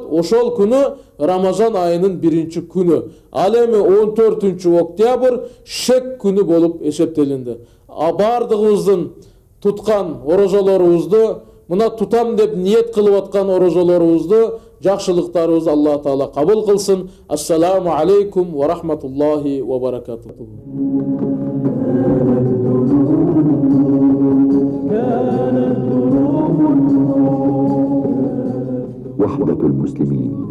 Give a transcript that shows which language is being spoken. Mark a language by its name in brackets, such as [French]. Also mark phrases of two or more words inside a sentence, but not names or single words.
[Kyrgyz] Ошол күнү Рамазан айынын биринчи күнү. Ал эми 14 октябрь шек күнү болуп эсептелинди. Бардыгыбыздын туткан орозолорубузду, мына тутам деп ниет кылып аткан орозолорубузду, жакшылыктарыбызды Аллах Таала кабыл кылсын. [Arabic] السلام عليكم ورحمة الله وبركاته. وحدة المسلمين